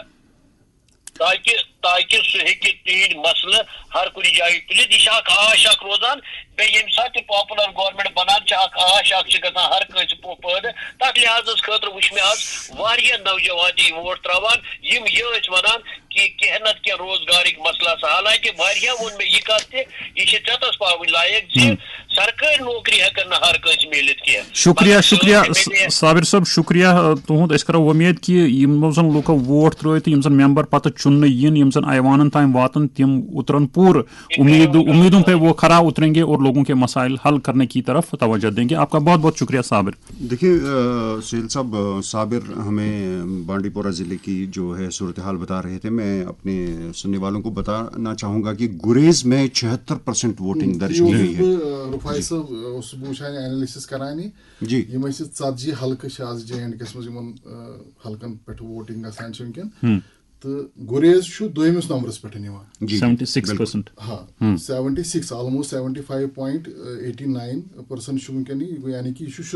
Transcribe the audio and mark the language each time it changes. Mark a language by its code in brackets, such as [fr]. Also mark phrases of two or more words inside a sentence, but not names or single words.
[ks] تاکہِ سُہ ہیٚکہِ تِہنٛدۍ مسلہٕ ہر کُنہِ جایہِ تُلِتھ یہِ چھِ اکھ آش اکھ روزان بیٚیہِ ییٚمہِ ساتہٕ تہِ پاپُلر گورمینٹ بنان چھِ اکھ آش اکھ چھِ گژھان ہر کٲنٛسہِ پٲدٕ تتھ لحاظس خٲطرٕ وٕچھ مےٚ آز واریاہ نوجوان تہِ ووٹ تراوان یِم یہِ ٲسۍ ونان کہِ کینٛہہ نتہٕ کینٛہہ روزگارٕکۍ مسلہٕ آسان حالانکہِ واریاہ ووٚن مےٚ یہِ کتھ تہِ یہِ چھِ ژٮ۪تس پاوٕنۍ لایق زِ سرکٲرۍ نوکری ہٮ۪کن نہٕ ہر کٲنٛسہِ میٖلِتھ کینٛہہ. شُکریہ صابر صٲب شُکریہ تُہُنٛد أسۍ کرو وۄمید کہِ یِمو زن لُکو ووٹ ترٲے تہٕ یِم زن ممبر پتہٕ چُننہٕ یِن یِم زن ایوانن تام واتن تِم اترن پوٗرٕ [ur] امیدوں پہ وہ کھرا اتریں گے اور لوگوں کے مسائل حل کرنے کی طرف توجہ دیں گے. آپ کا بہت بہت شکریہ صابر. دیکھیے سہیل صاحب صابر ہمیں بانڈی پورہ ضلع کی جو ہے صورتحال بتا رہے تھے. میں اپنے سننے والوں کو بتانا چاہوں گا کہ گریز میں 76% ووٹنگ درج کی گئی ہے. [ks] رفائی صاحب اوسُس بہٕ وٕچھان اینلسِس کران جی یِم ٲسۍ 40 حلقہٕ چھِ آز JNK کِس منٛز یِمن حلقن پٮ۪ٹھ ووٹنگ گژھان چھِ وٕنکیٚن تہٕ گُریز چھُ 2مِس نمبرس پٮ۪ٹھ یِوان 76%. ہاں 76 آلموسٹ 75.89% چھُ وٕنکیٚن یعنی کہِ یہِ چھُ